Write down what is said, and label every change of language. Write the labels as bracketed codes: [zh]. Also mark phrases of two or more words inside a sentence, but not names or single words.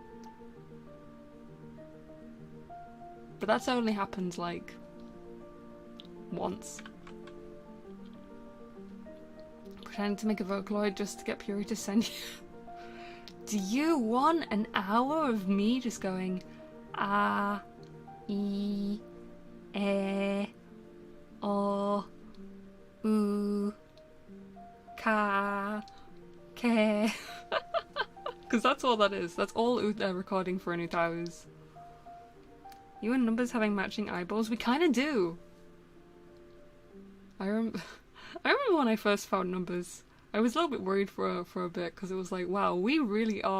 [en] But that's only happened, like, once. Pretending to make a Vocaloid just to get Puri to send you... Do you want an hour of me just going ah, e, o, u, ka, ke? Because that's all that is. That's all recording for an utao is. You and Numbers having matching eyeballs? We kind of do. I remember when I first found Numbers. I was a little bit worried for a bit because it was like, wow, we really are.